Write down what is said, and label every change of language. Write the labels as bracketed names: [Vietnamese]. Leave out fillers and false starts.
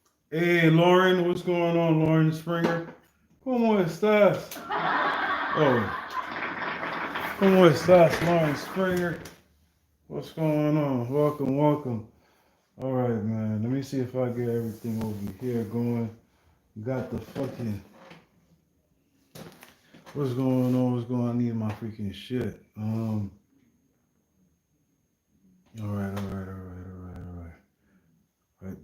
[English] Hey, Lauren, what's going on, Lauren Springer? [Spanish] ¿Cómo estás? Oh, ¿cómo estás, Lauren Springer? [English] What's going on? Welcome, welcome. All right, man. Let me see if I get everything over here going. Got the fucking. What's going on? What's going on? I need my freaking shit. All right, all right, all right, all right, all right. All right.